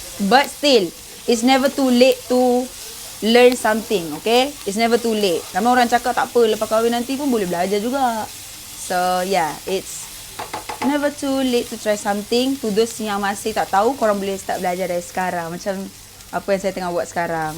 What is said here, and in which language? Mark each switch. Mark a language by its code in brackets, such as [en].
[en] But still, it's never too late to learn something, okay? It's never too late. [ms] Ramai orang cakap tak apa, lepas kahwin nanti pun boleh belajar juga. [en] So yeah, it's never too late to try something. To those [ms] yang masih tak tahu, korang boleh start belajar dari sekarang. Macam apa yang saya tengah buat sekarang.